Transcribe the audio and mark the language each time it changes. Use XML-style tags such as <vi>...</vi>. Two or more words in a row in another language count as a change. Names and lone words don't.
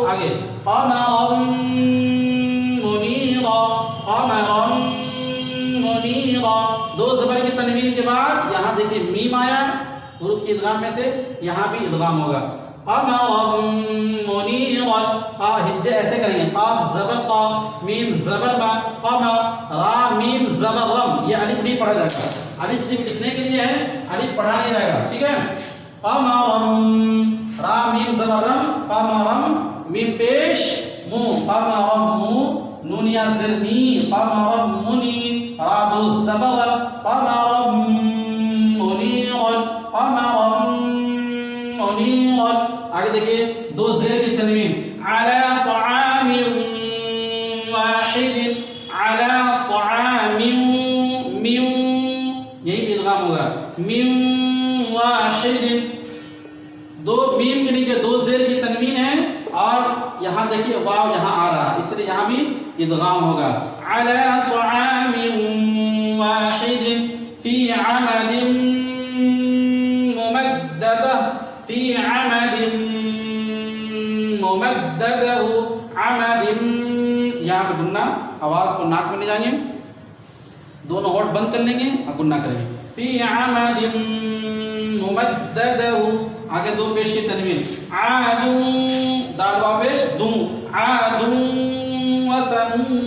<ar>آگے قمرا منیرا، قمرا منیرا۔</ar> <ur>2 زبر کی تنوین کے بعد یہاں دیکھیں میم آیا، حروف کی ادغام میں سے یہاں بھی ادغام ہوگا۔</ur> <ar>قمرا منیرا،</ar> <ur>ہجے ایسے کریں گے، قاف زبر قاف، میم زبر ما، قمر، را میم زبر رم، یہ الف نہیں پڑھا جائے گا، الف صرف لکھنے کے لیے ہے، الف پڑھا نہیں جائے گا، ٹھیک ہے۔ قمرا را میم زبر رم، قمرم میم پیش مو، قمرم مو، نون یا زر نی، قمرم منی، را دو زبر</ur> <ar>قمرم منیرا، قمرم منیرا.</ar> <ur>آگے دیکھیے دو زیر کی تنوین،</ur> <ar>علی طعام واحد، علی طعام من،</ar> <ur>یہی بھی ادغام ہوگا،</ur> <ar>من واحد.</ar> <ur>دو میم کے نیچے دو زیر کی تنوین ہے اور یہاں دیکھیے واو یہاں آ رہا ہے، اس لیے یہاں بھی ادغام ہوگا.</ur> <ar>علی طعام واحد فی عمد ممددہ، فی عمد ممددہ، عمد.</ar> <ur>یہاں پہ گننا، آواز کو ناک میں لے جائیں گے، دونوں ہونٹ بند کر لیں گے اور گننا کریں گے.</ur> <ar>فی عمد ممددہ.</ar> <ur>آگے دو پیش کی تنوین، عاد، دال واو پیش دوں،</ur> <ar>عاد وثمود.</ar>